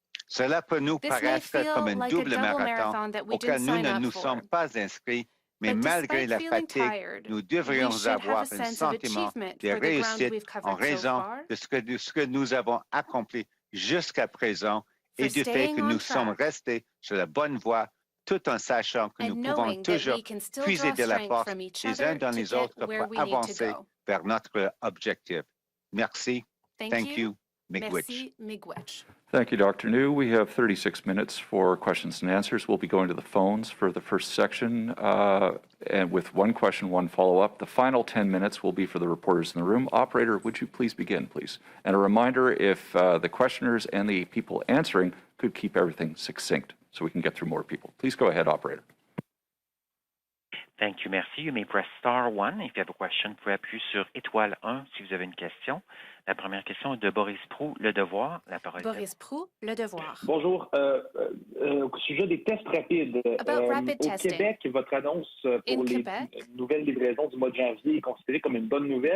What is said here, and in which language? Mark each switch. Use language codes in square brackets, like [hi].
[fr] Cela peut nous paraître comme un double marathon auquel nous ne nous sommes pas inscrits, mais malgré la fatigue, nous devrions avoir un sentiment de réussite en raison de ce que nous avons accompli jusqu'à présent et du fait que nous sommes restés sur la bonne voie tout en sachant que nous pouvons toujours puiser de la force les uns dans les autres pour avancer vers notre objectif. Merci. [en] Thank you. [fr] Merci, [oj] Miigwech. [en] Thank you, Dr. New. We have 36 minutes for questions and answers. We'll be going to the phones for the first section, and with one question, one follow-up. The final 10 minutes will be for the reporters in the room. Operator, would you please begin, please? And a reminder, if the questioners and the people answering could keep everything succinct so we can get through more people. Please go ahead, Operator. Thank you, merci. You may press star 1 if you have a question. [fr] Vous pouvez appuyer sur étoile 1 si vous avez une question. La première question est de Boris Proulx, Le Devoir. La parole est à Boris Proulx, Le Devoir. Bonjour. Au sujet des tests rapides, au Québec, votre annonce pour les nouvelles livraisons du mois de janvier est considérée comme une bonne nouvelle.